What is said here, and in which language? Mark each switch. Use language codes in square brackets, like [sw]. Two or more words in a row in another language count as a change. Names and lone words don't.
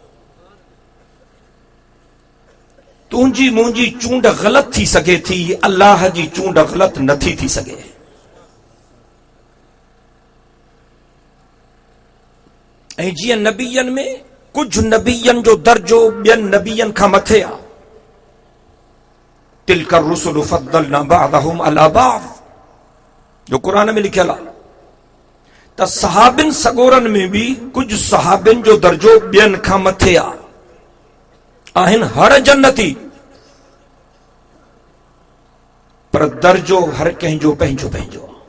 [sd] तुंहिंजी मुंहिंजी चूंड ग़लत थी सघे थी, अल्लाह जी चूंड ग़लत नथी थी सघे। ऐं जियां नबियनि में कुछ नबियनि जो दर्जो ॿियनि नबियनि खां मथे आहे। [ar] تلك الرسل فضلنا بعضهم على بعض, [sd] जो कुरान में लिखियल आहे। त सहाबिन सगोरन में भी कुछ सहाबिन जो दर्जो ॿियनि खां मथे आहे। आहिनि हर जन्नती, पर दर्जो हर कंहिंजो पंहिंजो पंहिंजो।